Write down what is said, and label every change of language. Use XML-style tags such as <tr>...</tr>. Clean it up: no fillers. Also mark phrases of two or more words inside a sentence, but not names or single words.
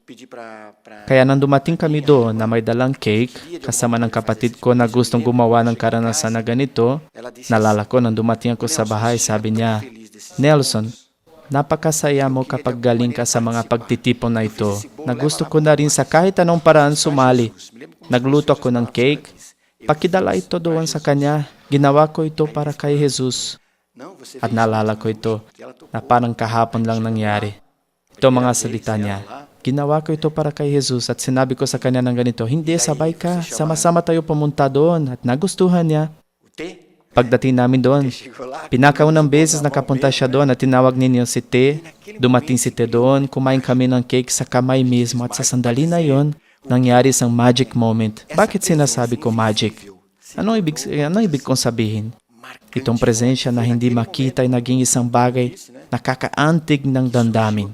<pt>pedir para</pt> <tl>Kaya nang dumating kami doon na may dalang cake, kasama ng kapatid ko na gustong gumawa ng karanasan na ganito, nalala ko nang dumating ako sa bahay, sabi niya, Nelson, napakasaya mo kapag galing ka sa mga pagtitipon na ito, na gusto ko na rin sa kahit anong paraan sumali. Nagluto ako ng cake, pakidala ito doon sa kanya, ginawa ko ito para kay Jesus.</tl> <pt>não você</pt> <tl>At naalala ko ito, na parang kahapon lang nangyari. Ito ang mga salita niya. Ginawa ko ito para kay Jesus at sinabi ko sa kanya ng ganito, hindi, sabay ka, sama-sama tayo pumunta doon at nagustuhan niya.</tl> <pt>o T</pt> <tl>Pagdating namin doon,</tl> <pt>chegou lá</pt> <tl>pinakaunang beses nakapunta siya doon at tinawag ninyo si T. Dumating si T doon, kumain kami ng cake sa kamay mismo at sa sandali na yon, nangyari isang</tl> <en>magic moment.</en> <tl>Bakit sinasabi ko magic? Anong ibig kong sabihin? Itong presensya na hindi makita ay naging isang bagay na kakaantig ng damdamin.</tl>